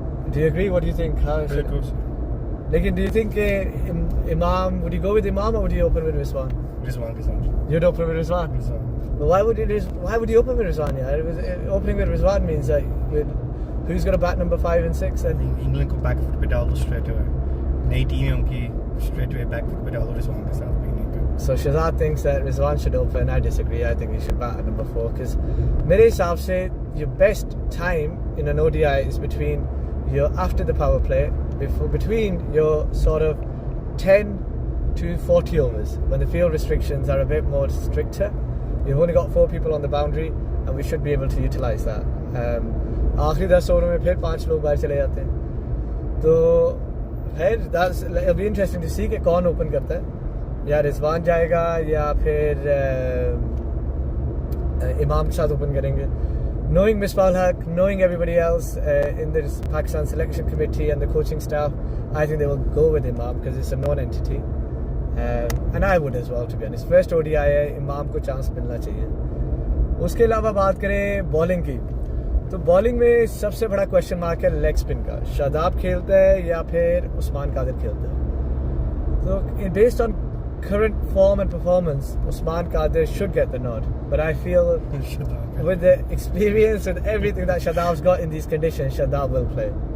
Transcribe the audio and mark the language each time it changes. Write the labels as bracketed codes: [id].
[en] Do you agree? What do you think? Lekin, do you think Imam, would you go with Imam or would you open with Rizwan? Rizwan. You'd open with Rizwan? But why would you open with Rizwan? Yeah? Opening with Rizwan means that who's going to bat number 5 and 6 then? [hi] England को back foot पे डाल दो [en] straight away. [hi] नई team है उनकी, [en] straight away back foot [hi] पे डाल दो Rizwan के साथ [en] beginning [hi] पे. [en] So Shazad thinks that Rizwan should open. I disagree. I think he should bat at number 4 because [hi] मेरे हिसाब से [en] your best time in an ODI is between your after the power play, between your sort of 10 to 40 overs when the field restrictions are a bit more stricter. You've only got 4 people on the boundary and we should be able to utilize that. [hi] आखिरी 10 ओवरों में फिर 5 लोग बाहर चले जाते हैं. तो फिर [en] it'll be interesting to see [hi] कि कौन ओपन करता है. या रिजवान जाएगा या फिर इमाम के साथ ओपन करेंगे. [en] Knowing Misbah Haq, knowing everybody else in the Pakistan selection committee and the coaching staff, I think they will go with Imam because it's a known entity. And I would as well, to be honest. [hi] First ODI है, इमाम को chance मिलना चाहिए. उसके अलावा बात करें bowling की, तो बॉलिंग में सबसे बड़ा क्वेश्चन मार्क है लेग स्पिन का. शादाब खेलता है या फिर उस्मान कादिर खेलता है. [en] तो based on current form and performance, Usman Qadir should get the nod. But I feel with the experience and everything that Shadab's got in these conditions, Shadab will play.